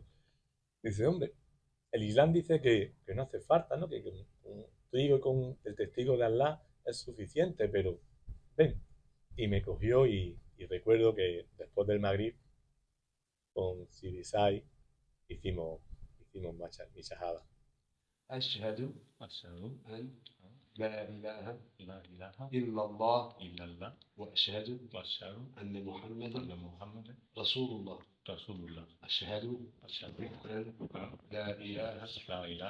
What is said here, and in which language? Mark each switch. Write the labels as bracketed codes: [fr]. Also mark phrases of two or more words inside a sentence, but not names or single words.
[es] Dice, hombre, el Islam dice que no hace falta, ¿no? Que con contigo y con el testigo de Allah es suficiente, pero ven. Y me cogió y recuerdo que después del Maghrib, con Sirisai, hicimos mi shahada. [ar] أشهد أشهد أن لا إله لا إله إلا الله إلا الله وأشهد وأشهد أن محمدا أن محمدا رسول الله رسول الله أشهد أشهد أن لا إله لا إله